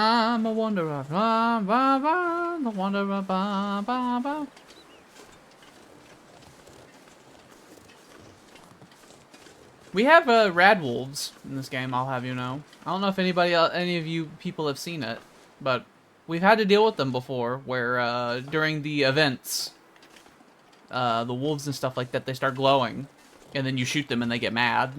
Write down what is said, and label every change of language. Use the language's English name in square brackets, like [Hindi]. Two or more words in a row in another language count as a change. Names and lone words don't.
[English] I'm a wanderer. Ba, ba, ba, the wanderer. Ba, ba, ba. We have rad wolves in this game, I'll have you know. I don't know if any of you people have seen it, but we've had to deal with them before, where during the events, the wolves and stuff like that, they start glowing, and then you shoot them and they get mad.